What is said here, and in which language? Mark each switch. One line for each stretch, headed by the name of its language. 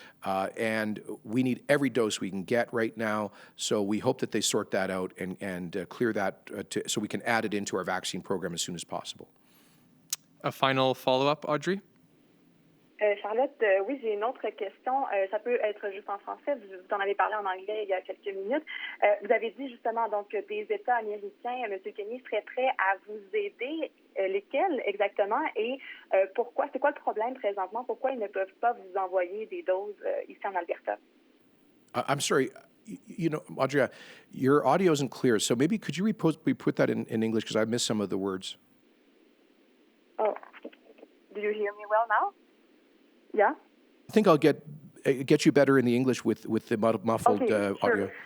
English: And we need every dose we can get right now, so we hope that they sort that out and clear that so we can add it into our vaccine program as soon as possible. A final follow-up, Audrey?
French: Charlotte, oui, j'ai une autre question. Ça peut être juste en français. Vous en avez parlé en anglais il y a quelques minutes. Vous avez dit justement donc que des États américains, M. Kenney, seraient prêts à vous aider. Lesquels exactement et pourquoi? C'est quoi le problème présentement? Pourquoi ils ne peuvent pas vous envoyer des doses ici en Alberta?
English: I'm sorry. Audrey, your audio isn't clear, so maybe could you put that in English because I missed some of the words. Oh, do you hear me well now? Yeah. I think I'll get you better in the English with the muffled audio.